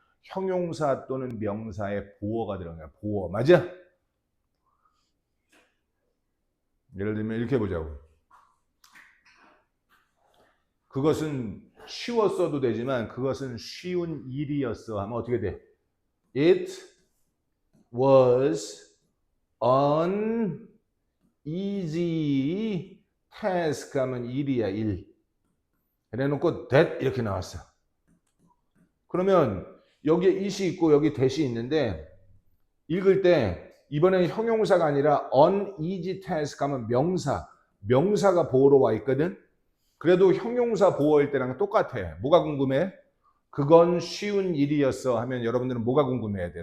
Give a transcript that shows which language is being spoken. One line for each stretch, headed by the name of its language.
Korean: 형용사 또는 명사의 보어가 들어가요. 보어. 맞아? 예를 들면 이렇게 보자고. 그것은 쉬웠어도 되지만 그것은 쉬운 일이었어 하면 어떻게 돼?
English: It was an easy task
Korean: 하면 일이야 일. 그래놓고 that 이렇게 나왔어. 그러면 여기에 it이 있고 여기 that이 있는데 읽을 때 이번에는 형용사가 아니라
English: an easy task
Korean: 하면 명사가 보호로 와 있거든. 그래도 형용사 보호일 때랑 똑같아. 뭐가 궁금해? 그건 쉬운 일이었어 하면 여러분들은 뭐가 궁금해야 돼?